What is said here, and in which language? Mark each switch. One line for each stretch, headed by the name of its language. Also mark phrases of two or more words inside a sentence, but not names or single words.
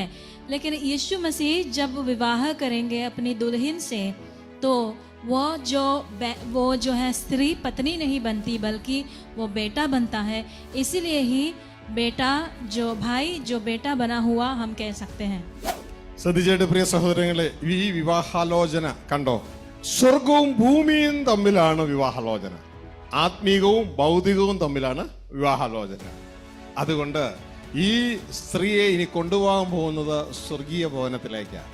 Hindi: लेकिन यीशु मसीह जब विवाह करेंगे अपनी दुल्हन से, तो वो जो है स्त्री पत्नी नहीं बनती, बल्कि वो बेटा बनता है. इसीलिए ही बेटा जो भाई जो बेटा बना हुआ हम कह सकते हैं.
Malayalam: ശ്രദ്ധിച്ചേട്ട് പ്രിയ സഹോദരങ്ങളെ, ഈ വിവാഹാലോചന കണ്ടോ? സ്വർഗവും ഭൂമിയും തമ്മിലാണ് വിവാഹാലോചന. ആത്മീകവും ഭൗതികവും തമ്മിലാണ് വിവാഹാലോചന. അതുകൊണ്ട് ഈ സ്ത്രീയെ ഇനി കൊണ്ടുപോകാൻ പോകുന്നത് സ്വർഗീയ ഭവനത്തിലേക്കാണ്.